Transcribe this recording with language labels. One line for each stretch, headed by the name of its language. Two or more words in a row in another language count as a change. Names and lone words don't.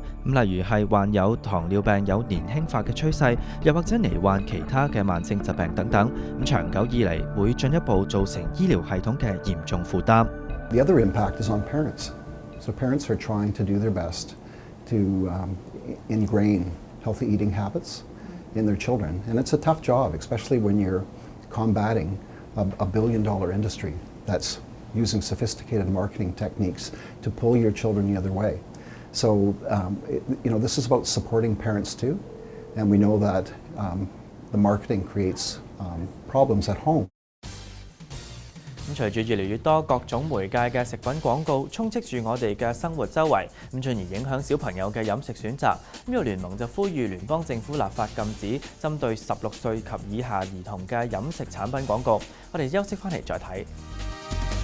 Cantonese: 例如係患有糖尿病有年輕化嘅趨勢，又或者罹患其他嘅慢性疾病等等。長久以嚟會進一步造成醫療系統嘅嚴重負擔。
English: The other impact is on parents. So parents are trying to do their best to ingrain healthy eating habits in their children. And it's a tough job, especially when you're combating a billion-dollar industry that's using sophisticated marketing techniques to pull your children the other way. So, this is about supporting parents too. And we know that the marketing creates problems at home.
Cantonese: 隨住越嚟越多各種媒介嘅食品廣告充斥住我哋嘅生活周圍，進而影響小朋友嘅飲食選擇。育聯盟就呼籲聯邦政府立法禁止針對16歲及以下兒童嘅飲食產品廣告。我哋休息返嚟再睇。